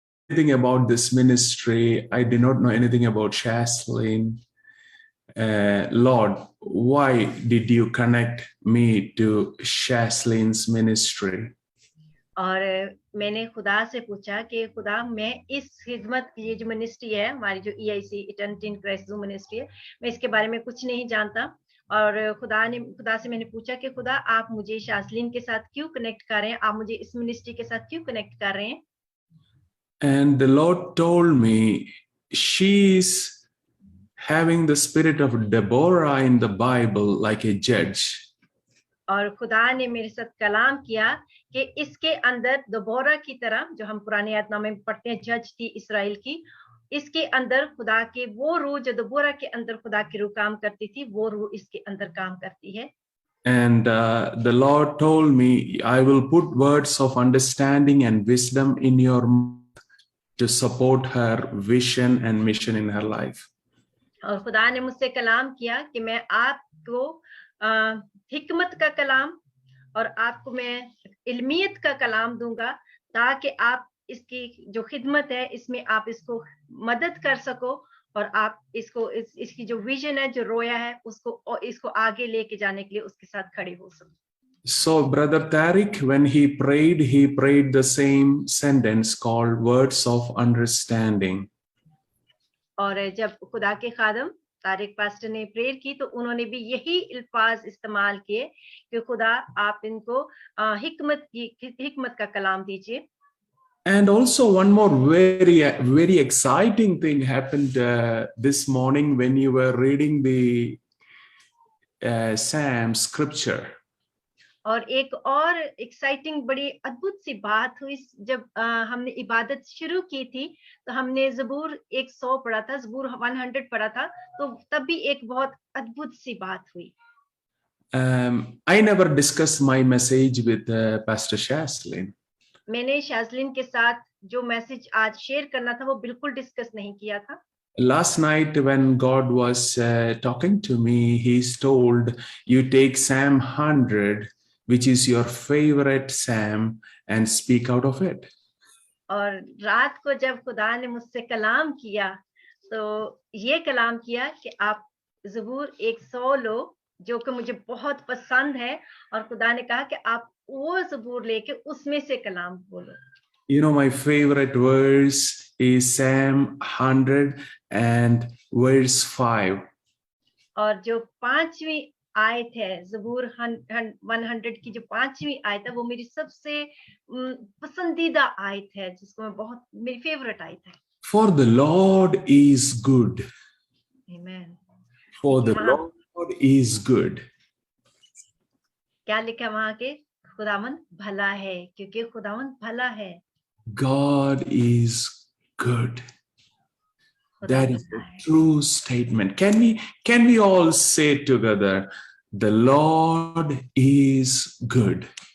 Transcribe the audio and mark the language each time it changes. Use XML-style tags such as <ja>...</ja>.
<en>anything about this ministry. I did not know anything about Shaslin. Lord, why did you connect me to Shaslin's ministry?</en> <hi>और मैंने खुदा से पूछा कि खुदा मैं इस खिदमत की ये जो मिनिस्ट्री है हमारी जो EIC eternity in Christ ministry है मैं इसके बारे में कुछ नहीं जानता और खुदा से मैंने पूछा कि खुदा आप मुझे शास्लिन के साथ क्यों कनेक्ट कर रहे हैं आप मुझे इस मिनिस्ट्री के साथ क्यों कनेक्ट कर रहे हैं</hi> <en>And the Lord told me she's having the spirit of Deborah in the Bible like a judge.</en> <hi>और खुदा ने मेरे साथ कलाम किया कि इसके अंदर दबोरा की तरह जो हम पुराने आयतनामे में पढ़ते हैं जज थी इस्राएल की इसके अंदर खुदा के वो रूह जो दबोरा के अंदर खुदा की रूह काम करती थी वो रूह इसके अंदर काम करती है</hi> <en>And the Lord told me, I will put words of understanding and wisdom in your mouth to support her vision and mission in her life.</en> <hi>और खुदा ने मुझसे कलाम किया कि मैं आपको हिकमत का कलाम और आपको मैं इल्मियत का कलाम दूंगा ताकि आप इसकी जो खिदमत है इसमें आप इसको मदद कर सको और आप इसकी जो विजन है जो रोया है इसको आगे लेके जाने के लिए उसके साथ खड़े हो सको</hi> <en>So Brother Tariq, when he prayed the same sentence called words of understanding.</en> <hi>और जब खुदा के खादम तारिक पास्टर ने प्रेयर की तो उन्होंने भी यही अल्फाज इस्तेमाल किए कि खुदा आप इनको हिकमत का कलाम दीजिए</hi> <en>And also one more very exciting thing happened this morning when you were reading the Psalm scripture.</en> <hi>और एक और एक्साइटिंग बड़ी अद्भुत सी बात हुई जब हमने इबादत शुरू की थी तो हमने ज़बूर 100 पढ़ा था ज़बूर 100 पढ़ा था तो तब भी एक बहुत अद्भुत सी बात हुई</hi> <en>I never discussed my message with Pastor Shaslin.</en> <hi>मैंने शास्लिन के साथ जो मैसेज आज शेयर करना था वो बिल्कुल डिस्कस नहीं किया था</hi> <en>Last night when God was talking to me, he's told you take Psalm 100, which is your favorite Psalm, and speak out of it.</en> <hi>और रात को जब खुदा ने मुझसे कलाम किया तो ये कलाम किया कि आप ज़बूर 100 लो जो कि मुझे बहुत पसंद है और खुदा ने कहा कि आप वो ज़बूर लेके उसमें से कलाम बोलो</hi> <en>You know, my favorite verse is Psalm 100 and verse 5.</en> <hi>और जो 5वीं आयत है ज़बूर 100 की जो 5वीं आयत है वो मेरी सबसे पसंदीदा आयत है जिसको मैं बहुत मेरी फेवरेट आयत है</hi> <en>For the Lord is good. Amen. For the Lord is good.</en> <hi>क्या लिखा वहां के खुदावंद भला है क्योंकि खुदावंद भला है</hi> <en>God is good. That is a true statement. Can we all say together, the Lord is good?</en>